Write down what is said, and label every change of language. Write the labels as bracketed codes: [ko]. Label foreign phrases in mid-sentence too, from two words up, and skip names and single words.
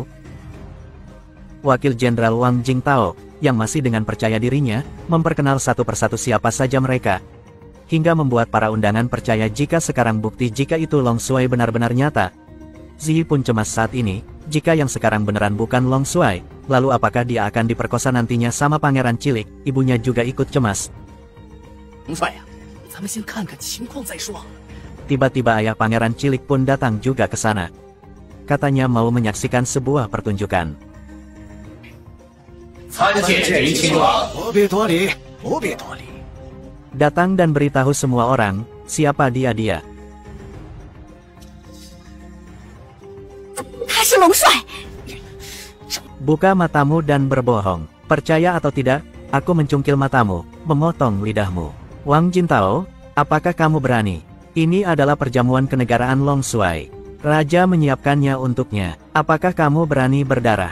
[id] Wakil Jenderal Wang Jingtao, yang masih dengan percaya dirinya, memperkenal satu persatu siapa saja mereka. Hingga membuat para undangan percaya jika sekarang bukti jika itu Long Shuai benar-benar nyata. Ziyi pun cemas saat ini, Jika yang sekarang beneran bukan Long Shuai, lalu apakah dia akan diperkosa nantinya sama pangeran cilik? Ibunya juga ikut cemas. [zh] 龙帅呀，咱们先看看情况再说。 [id] Tiba-tiba ayah pangeran cilik pun datang juga ke sana. Katanya mau menyaksikan sebuah pertunjukan. [zh] 参见这一亲王，不必多礼，不必多礼。 [id] Datang dan beritahu semua orang, siapa dia. [zh] 他是龙帅。 [id] Buka matamu dan berbohong. Percaya atau tidak, aku mencungkil matamu, memotong lidahmu. Wang Jintao, apakah kamu berani? Ini adalah perjamuan kenegaraan Long Shuai. Raja menyiapkannya untuknya. Apakah kamu berani berdarah?